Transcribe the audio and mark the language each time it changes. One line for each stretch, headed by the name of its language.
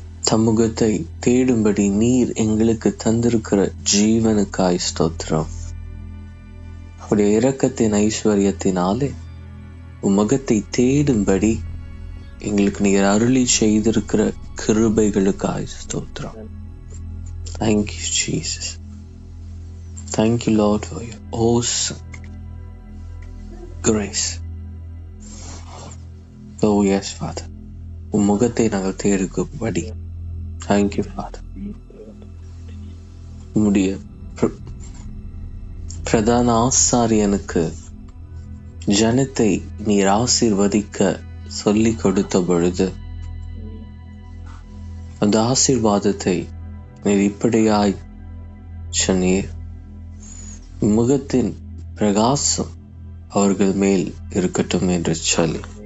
Tamil: சமூகத்தை தேடும்படி நீர் எங்களுக்கு தந்திருக்கிற ஜீவனுக்காய் ஸ்தோத்திரம். உடைய இரக்கத்தின் ஐஸ்வர்யத்தினாலே உமகத்தை தேடும்படி எங்களுக்கு நீர் அருளி செய்திருக்கிற கிருபைகளுக்காய் ஸ்தோத்திரம்.
English: Thank you, Jesus. Thank you, Lord, for your awesome grace. Oh yes, Father.
Tamil: உம்முகத்தை நாங்கள் தேடும்படி
English: Thank you, Father.
Tamil: உம்முடைய பிரதான ஆசாரியனுக்கு ஜனத்தை நீர் ஆசீர்வதிக்க சொல்லிக் கொடுத்த பொழுது அந்த ஆசீர்வாதத்தை நீர் இப்படியாய் சொன்னீர், முகத்தின் பிரகாசம் அவர்கள் மேல் இருக்கட்டும் என்று சொல்லி.